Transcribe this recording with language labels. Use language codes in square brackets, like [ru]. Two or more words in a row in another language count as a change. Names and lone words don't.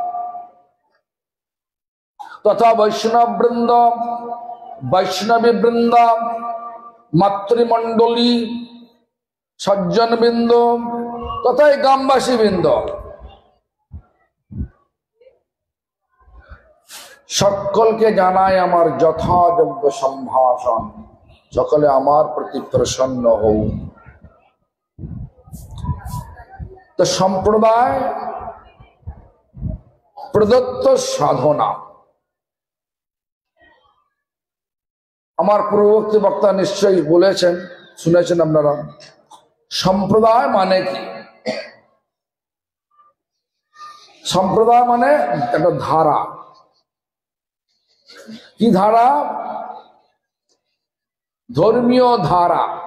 [bn] তথা বৈষ্ণব বৃন্দ, বৈষ্ণবী বৃন্দ, মাতৃমণ্ডলী, সজ্জন বিন্দ তথা গ্রামবাসী বিন্দ সকল কে জানায় আমার যথাযোগ্য সম্ভাষণ। সকলে আমার প্রতি প্রসন্ন হো। তো সম্প্রদায় প্রদত্ত সাধনা আমার পূর্ববর্তী বক্তা নিশ্চয়ই বলেছেন, শুনেছেন আপনারা। সম্প্রদায় মানে কি? সম্প্রদায় মানে একটা ধারা। কি ধারা? ধর্মীয় ধারা।